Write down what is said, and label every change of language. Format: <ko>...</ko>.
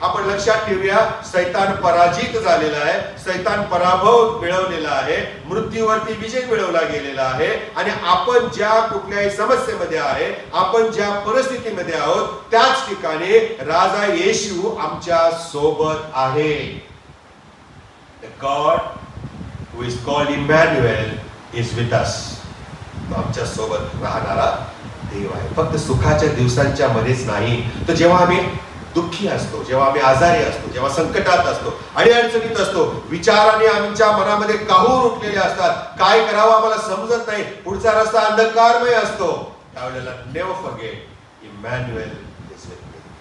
<mr>आपण लक्षात ठेवूया, सैतान पराजित झालेला आहे, सैतान पराभव मिळवलेला आहे, मृत्यूवरती विजय मिळवला गेलेला आहे. आणि आपण ज्या कुठल्याही समस्येमध्ये आहे, आपण ज्या परिस्थितीमध्ये आहोत, त्याच ठिकाणी राजा येशू आमच्या सोबत आहे.</mr> <en>The God who is called Emmanuel is with us.</en> <mr>तो आमच्या सोबत राहणारा देव आहे. फक्त सुखाच्या दिवसांच्या मध्येच नाही, तर जेव्हा आम्ही दुःखी असतो, जेव्हा आम्ही आजारी असतो, जेव्हा संकटात असतो, अडचणीत असतो, विचाराने आमच्या मनामध्ये काहूर उठलेले असतात, काय करावं आम्हाला समजत नाही, पुढचा रस्ता अंधकारमय असतो, त्यावेळेला</mr> <en>Never forget Emmanuel is with me.</en>